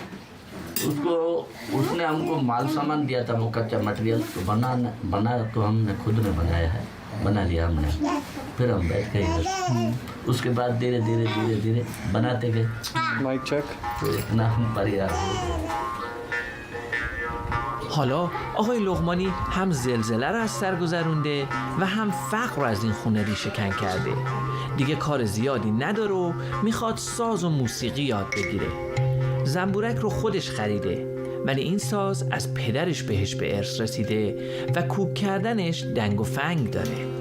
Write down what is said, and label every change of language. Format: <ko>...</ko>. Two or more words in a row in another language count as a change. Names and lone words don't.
<hi>उसने हमको माल सामान दिया था, वो कच्चा मटेरियल, तो बना तो हमने खुद ने बनाया है, बना लिया हमने। फिर हम बैठ गए इधर। उसके बाद धीरे धीरे बनाते गए।</hi> <en>mic check.</en> <hi>तो इतना हम परिवार हो गए।</hi> <fa>حالا آقای لقمانی هم زلزله را از سر گذرونده و هم فقر را از این خونه ریشه کن کرده. دیگه کار زیادی نداره و میخواد ساز و موسیقی یاد بگیره. زنبورک رو خودش خریده، ولی این ساز از پدرش بهش به ارث رسیده و کوک کردنش دنگ و فنگ داره.</fa>